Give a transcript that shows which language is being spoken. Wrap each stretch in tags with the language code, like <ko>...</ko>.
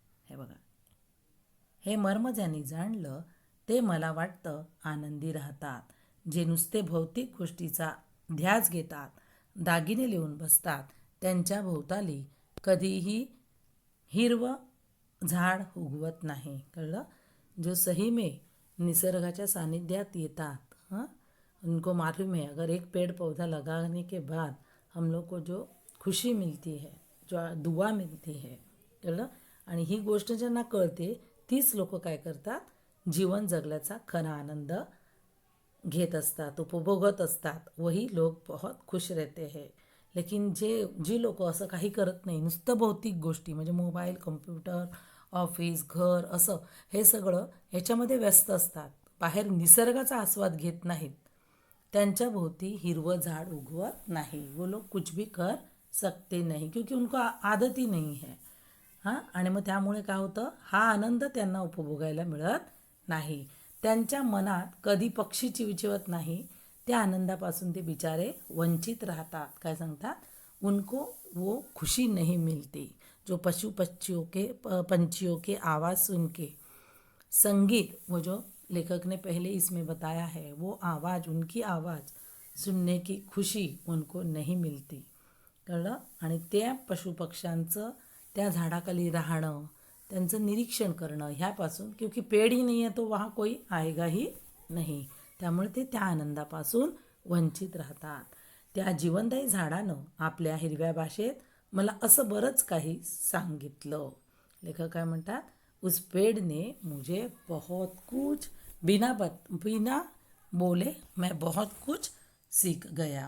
<mr>हे बघा, हे मर्म ज्यांनी जाणलं ते मला वाटतं आनंदी राहतात. जे नुसते भौतिक गोष्टीचा ध्यास घेतात, दागिने लिहून बसतात, त्यांच्या भोवताली कधीही हिरवं झाड उगवत नाही. कळलं.</mr> <hi>जो सही में</hi> <mr>निसर्गाच्या सानिध्यात येतात,</mr> <hi>उनको मालूम है अगर एक पेड़ पौधा लगाने के बाद हम लोग को जो खुशी मिलती है, जो दुआ मिलती है.</hi> <mr>कळलं. आणि ही गोष्ट ज्यांना कळते तीच लोक काय करतात, जीवन जगल्याचा खरा आनंद घेत असतात, उपभोगत असतात.</mr> <hi>वही लोक बहुत खुश रहते हैं.</hi> <mr>लेकिन जी लोक असं काही करत नाही, नुसतं भौतिक गोष्टी म्हणजे मोबाईल, कम्प्युटर, ऑफिस, घर, असं हे सगळं ह्याच्यामध्ये व्यस्त असतात, बाहेर निसर्गाचा आस्वाद घेत नाहीत, त्यांच्या भोवती हिरवं झाड उगवत नाही.</mr> <hi>वो लोग कुछ भी कर सकते नहीं क्योंकि उनको आदत ही नहीं है.</hi> <mr>आणि मग त्यामुळे काय होतं, हा आनंद त्यांना उपभोगायला मिळत नाही. त्यांच्या मनात कधी पक्षी चिवचिवत नाही. त्या आनंदापासून ते बिचारे वंचित राहतात. काय सांगतात,</mr> <hi>उनको वो खुशी नहीं मिलती जो पंछियों के आवाज़ सुन के, संगीत, वो जो लेखक ने पहले इसमें बताया है, वो आवाज़, उनकी आवाज़ सुनने की खुशी उनको नहीं मिलती.</hi> <mr>कळलं. आणि त्या पशुपक्ष्यांचं त्या झाडाखाली राहणं, त्यांचं निरीक्षण करणं ह्यापासून,</mr> <hi>क्योंकि पेड़ ही नहीं</hi> <mr>है तो वहाँ कोई आएगा ही नहीं, त्यामुळे ते त्या आनंदापासून वंचित राहतात. त्या जीवनदायी झाडानं आपल्या हिरव्या भाषेत मला असं बरंच काही सांगितलं. लेखक काय म्हणतात,</mr> <hi>उस पेड़ ने मुझे बहुत कुछ बिना बोले मैं बहुत कुछ सीख गया.</hi>